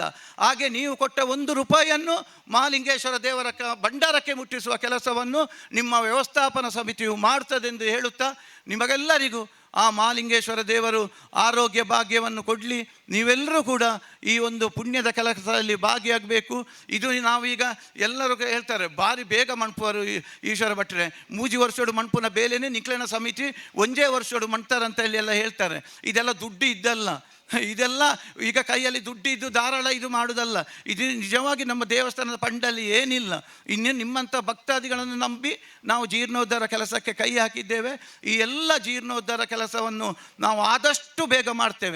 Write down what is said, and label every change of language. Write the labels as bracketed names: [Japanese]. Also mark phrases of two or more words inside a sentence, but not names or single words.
[Kannada] ಹಾಗೆ ನೀವು ಕೊಟ್ಟ 1 ರೂಪಾಯಿಯನ್ನು ಮಹಾಲಿಂಗೇಶ್ವರ ದೇವರ ಭಂಡಾರಕ್ಕೆ ಮುಟ್ಟಿಸುವ ಕೆಲಸವನ್ನು ನಿಮ್ಮ ವ್ಯವಸ್ಥಾಪನಾ ಸಮಿತಿಯು ಮಾಡ್ತದೆಂದು ಹೇಳುತ್ತಾ, ನಿಮಗೆಲ್ಲರಿಗೂ ಆ ಮಹಾಲಿಂಗೇಶ್ವರ ದೇವರು ಆರೋಗ್ಯ ಭಾಗ್ಯವನ್ನು ಕೊಡಲಿ. ನೀವೆಲ್ಲರೂ ಕೂಡ ಈ ಒಂದು ಪುಣ್ಯದ ಕೆಲಸದಲ್ಲಿ ಭಾಗಿಯಾಗಬೇಕು. ಇದು ನಾವೀಗ ಎಲ್ಲರೂ ಹೇಳ್ತಾರೆ, [Tulu] ಭಾರಿ ಬೇಗ ಮಣ್ಪುವರು ಈಶ್ವರ ಭಟ್ರೆ, ಮೂಜಿ ವರ್ಷೋಡು ಮಣ್ಪುನ ಬೇಲೆನೇ ನಿಕ್ಲನ ಸಮಿತಿ ಒಂದೇ ವರ್ಷೋಡು [Kannada] ಮಣ್ತಾರಂತ ಹೇಳಿ ಎಲ್ಲ ಹೇಳ್ತಾರೆ. ಇದೆಲ್ಲ ದುಡ್ಡು ಇದ್ದಲ್ಲ, ಇದೆಲ್ಲ ಈಗ ಕೈಯಲ್ಲಿ ದುಡ್ಡು ಇದ್ದು ಧಾರಾಳ ಇದು ಮಾಡುವುದಲ್ಲ. ಇದು ನಿಜವಾಗಿ ನಮ್ಮ ದೇವಸ್ಥಾನದ ಫಂಡಲ್ಲಿ ಏನಿಲ್ಲ. ಇನ್ನೂ ನಿಮ್ಮಂಥ ಭಕ್ತಾದಿಗಳನ್ನು ನಂಬಿ ನಾವು ಜೀರ್ಣೋದ್ಧಾರ ಕೆಲಸಕ್ಕೆ ಕೈ ಹಾಕಿದ್ದೇವೆ. ಈ ಎಲ್ಲ ಜೀರ್ಣೋದ್ಧಾರ ಕೆಲಸವನ್ನು ನಾವು ಆದಷ್ಟು ಬೇಗ ಮಾಡ್ತೇವೆ.